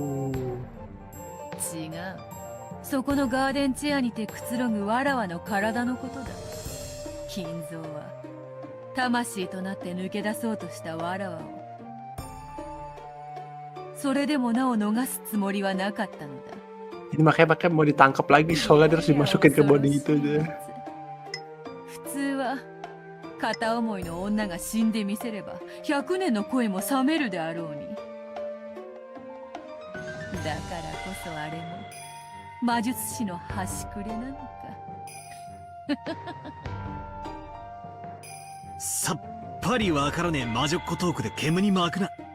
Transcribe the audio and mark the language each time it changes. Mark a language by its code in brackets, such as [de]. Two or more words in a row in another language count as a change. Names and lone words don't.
[ja] 違う。そこのガーデンチェアにてくつろぐわらわの体のことだ。金蔵は魂となって抜け出そうとしたわらわを、それでもなお逃すつもりはなかったのだ。 [id] Jadi makanya mau ditangkap lagi soalnya terus dimasukin ke body itu deh. [ja] 普通は片思いの女が死んでみせれば100年の恋も冷めるであろうに。だからこそあれも魔術師の端くれなのか。さっぱりわからねえ魔女っ子トークで煙に巻くな。